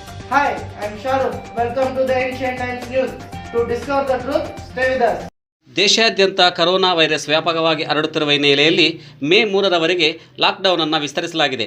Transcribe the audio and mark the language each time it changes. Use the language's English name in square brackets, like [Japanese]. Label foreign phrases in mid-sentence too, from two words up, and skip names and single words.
[English] Hi, I'm Shahrukh. Welcome to the Asian Times News. To discover the truth, stay with us. [Kannada] ದೇಶಾದ್ಯಂತ ಕರೋನಾ ವೈರಸ್ ವ್ಯಾಪಕವಾಗಿ ಹರಡುತ್ತಿರುವ ಹಿನ್ನೆಲೆಯಲ್ಲಿ ಮೇ 3ರವರೆಗೆ ಲಾಕ್ಡೌನ್ ಅನ್ನು ವಿಸ್ತರಿಸಲಾಗಿದೆ.